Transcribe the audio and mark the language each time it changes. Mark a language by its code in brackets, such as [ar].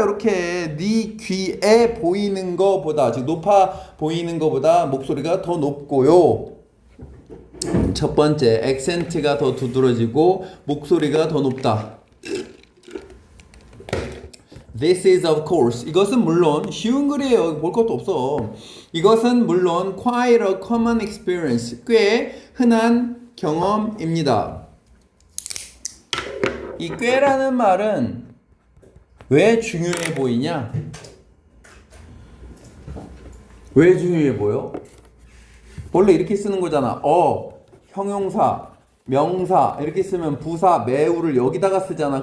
[ko] 이렇게 네 귀에 보이는 거보다 즉 높아 보이는 거보다 목소리가 더 높고요. 첫 번째 액센트가 더 두드러지고 목소리가 더 높다. [en] This is of course. [ko] 이것은 물론 쉬운 글이에요. 볼 것도 없어. [en] 이것은 물론 quite a common experience. [ko] 꽤 흔한 경험입니다. 이 꽤라는 말은 왜 중요해 보이냐? 왜 중요해 보여? 원래 이렇게 쓰는 거잖아. 형용사, 명사 이렇게 쓰면 부사, 매우를 여기다가 쓰잖아.